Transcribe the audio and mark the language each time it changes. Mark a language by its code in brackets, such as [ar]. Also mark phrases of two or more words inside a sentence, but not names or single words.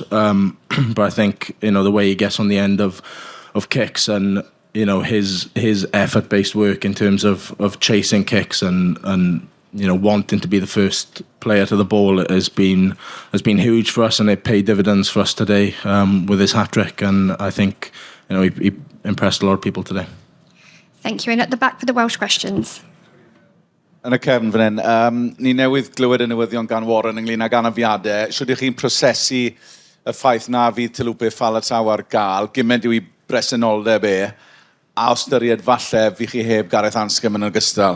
[en] But I think, the way he gets on the end of kicks and, his effort-based work in terms of chasing kicks and wanting to be the first player to the ball has been huge for us, and it paid dividends for us today with his hat-trick. And I think, he impressed a lot of people today. Thank you. And at the back for the Welsh questions. [cy] Yn y cefn fan hyn, ni newydd glywed y newyddion gan Warren ynglyn ag anafiadau. Sut ydych chi'n prosesu y ffaith na fydd Talupe Faletau ar gael, gymaint yw I bresenoldeb a ystyried falle fi chi heb Gareth Anscombe yn ogystal?